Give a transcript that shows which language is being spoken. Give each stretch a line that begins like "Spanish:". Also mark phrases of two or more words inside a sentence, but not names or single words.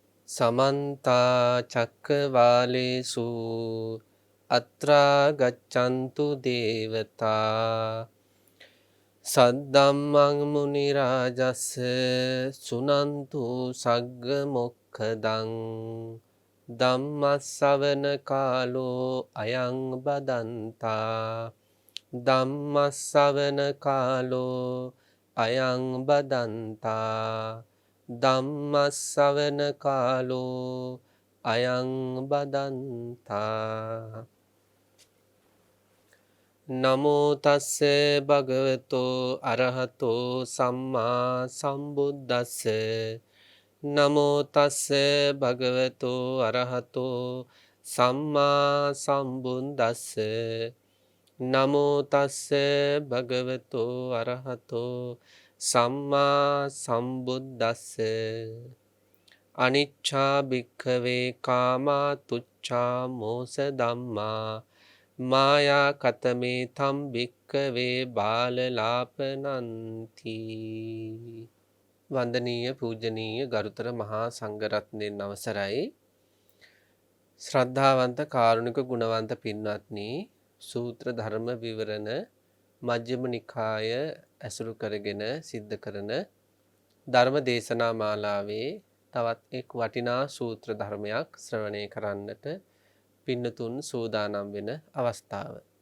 Pali: समन्ता चक्रवालेषु अत्रा गच्छन्तु देवता सद्धम्मं मुनिराजस्य सुनन्तु सग्गमोक्खदं ධම්මස්සවන කාලෝ අයං බදන්තා ධම්මස්සවන කාලෝ අයං බදන්තා ධම්මස්සවන කාලෝ අයං බදන්තා නමෝ තස්ස භගවතෝ අරහතෝ සම්මා සම්බුද්දස්ස නමෝ තස්ස භගවතෝ අරහතෝ සම්මා සම්බුද්දස්ස නමෝ තස්ස භගවතෝ අරහතෝ සම්මා සම්බුද්දස්ස අනිච්ඡා භික්ඛවේ කාමා තුච්ඡා මෝස ධම්මා මායා කතමේ තම් භික්ඛවේ බාලලාපනන්ති
Sinhala: වන්දනීය පූජනීය ගරුතර මහා සංඝරත්නයන් අවසරයි ශ්‍රද්ධාවන්ත කාරුණික ගුණවන්ත පින්වත්නි සූත්‍ර ධර්ම විවරණ මජ්ක්‍ධිම නිකාය ඇසුරු කරගෙන සිද්ධ කරන ධර්ම දේශනා මාලාවේ තවත් එක් වටිනා සූත්‍ර ධර්මයක් ශ්‍රවණය කරන්නට පින්නතුන් සූදානම් වෙන අවස්ථාව.